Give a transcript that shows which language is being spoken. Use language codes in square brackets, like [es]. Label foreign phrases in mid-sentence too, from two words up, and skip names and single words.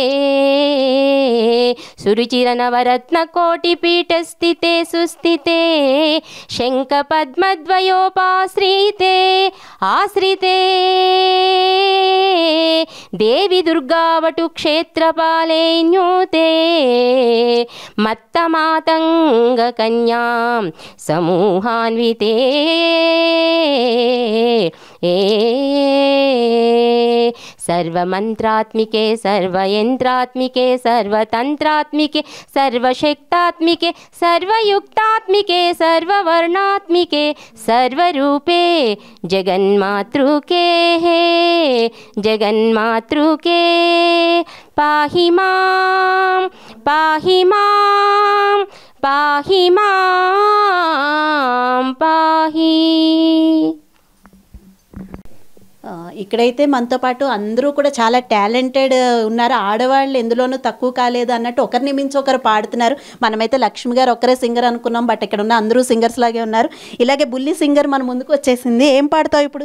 [sa] సురుచిరనవరత్నకోటిపీఠస్థితే సుస్థితే శంఖపద్మద్వయోపాశ్రితే ఆశ్రితే దేవి దుర్గావటు క్షేత్రపాలేన్యూతే మత్తమాతంగకన్యాం సమూహాన్వితే. सर्वमंत्रात्मिके सर्वयंत्रात्मिके सर्वतंत्रात्मिके सर्वशक्तात्मिके सर्वयुक्तात्मिके सर्ववर्णात्मिके सर्वरूपे जगन्मातृके जगन्मातृके पाहि मां पाहि मां पाहि मां पाहि. [te] ఇక్కడైతే మనతో పాటు అందరూ కూడా చాలా టాలెంటెడ్ ఉన్నారు. ఆడవాళ్ళు ఎందులోనూ తక్కువ కాలేదు అన్నట్టు ఒకరిని మించి ఒకరు పాడుతున్నారు. మనమైతే లక్ష్మి గారు ఒక్కరే సింగర్ అనుకున్నాం, బట్ ఇక్కడ ఉన్న అందరూ సింగర్స్ లాగే ఉన్నారు. ఇలాగే బుల్లి సింగర్ మన ముందుకు వచ్చేసింది. ఏం పాడతావు ఇప్పుడు?